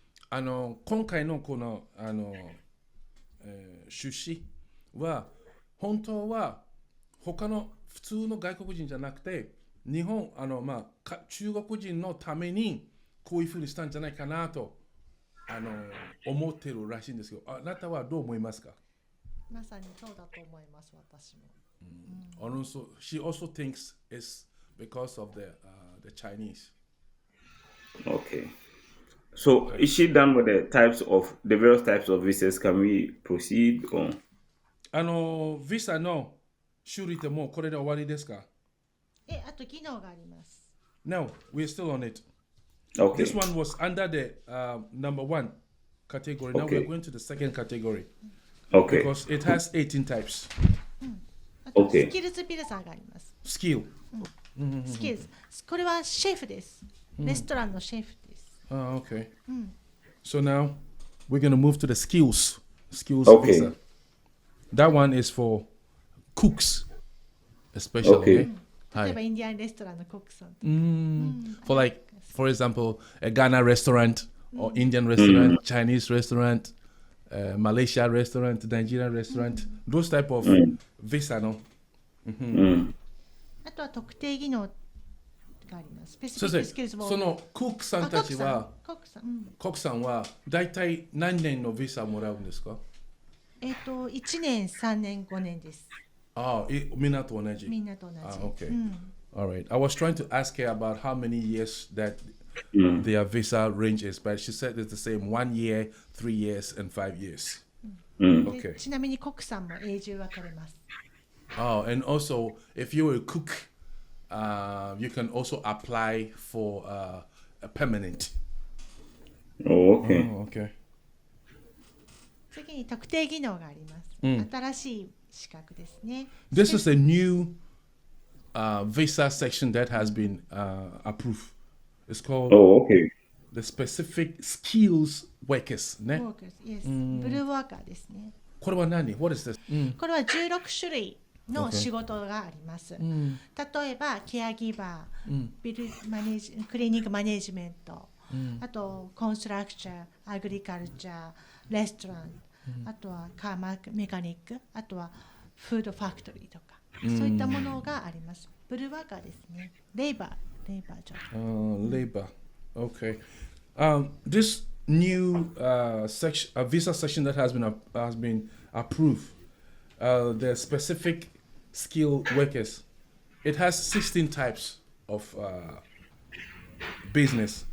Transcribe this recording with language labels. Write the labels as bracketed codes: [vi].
[ja] 今回のこの趣旨は本当は他の普通の外国人じゃなくて日本中国人のためにこういうふうにしたんじゃないかなと思ってるらしいんですけど、あなたはどう思いますか？まさにそうだと思います、私も。 [en] She also thinks it's because of the Chinese. Okay. So is she done with the various types of visas? Can we proceed on? [ja] ビザの修理ってもうこれで終わりですか？あと技能があります。 [en] No, we're still on it. This Okay. one was under the number 1 category. Now we are Okay. going to the second category Okay. because it has 18 types. [ja] あと、ス [en] Okay. [ja] キルズビザがあります。 [en] Skill. [ja] スキルズ。これはシェフです。レストランのシェフです。 [en] Okay. So now we're going to move to the skills. Skills Okay. visa. That one is for cooks, especially. Okay. Okay. [ja] 例えば、インディアンレストランのコックさんとか。 [en] For like, for example, a Ghana restaurant or Indian restaurant, Chinese restaurant, Malaysia restaurant, Nigerian restaurant, those type of visa, no? [ja] あとは特定技能があります。スペシフィッそしてクスキルズも。そのクックさんたちは、コックさん、うんコックさんは大体何年のビザもらうんですか？ 1年、3年、5年です。ああ、みんなと同じ。みんなと同じ。 [en] Okay. [ja] うん [en] All right. I was trying to ask her about how many years that their visa range is, but she said it's the same: 1 year, 3 years, and 5 years. [ja] で [en] Okay. [ja] ちなみにコックさんも永住分かれます。 [en] Oh, and also, if you're a cook, you can also apply for a permanent. Oh, okay. Oh, okay. [ja] 次に特定技能があります。新しい資格ですね。 [en] This is a new visa section that has been approved. It's called Oh, okay. the specific skills workers. [ja] ね。 [en] Workers Yes [ja] ブルーワーカーですね。これは何？ [en] What is this? [ja] これは16種類の仕事があります。例えば、ケアギバー、ビルマネージクリーニングマネージメント、あとコンストラクチャー、アグリカルチャー、レストラン、あとはカーメカニック、あとはフードファクトリーとか、そういったものがあります。ブルーワーカーですね。 [en] レイバージョブ。 Labor. Okay. This new section, visa section that has been approved, the specific skill workers. It has 16 types of business.